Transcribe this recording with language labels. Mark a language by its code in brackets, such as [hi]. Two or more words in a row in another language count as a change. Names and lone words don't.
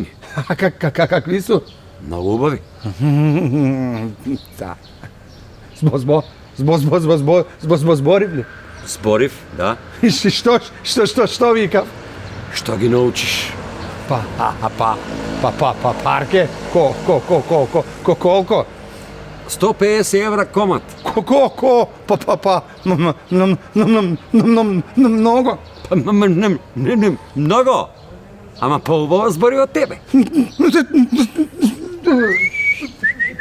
[sr] Какви су? [mk] Многу убави. Да. Зборив ли? Зборив, да. Што викав? Што ги научиш? Парке? Колко? [sr] 150 evra komad. [mk] Много. Па многу. Ама па убава збори од тебе.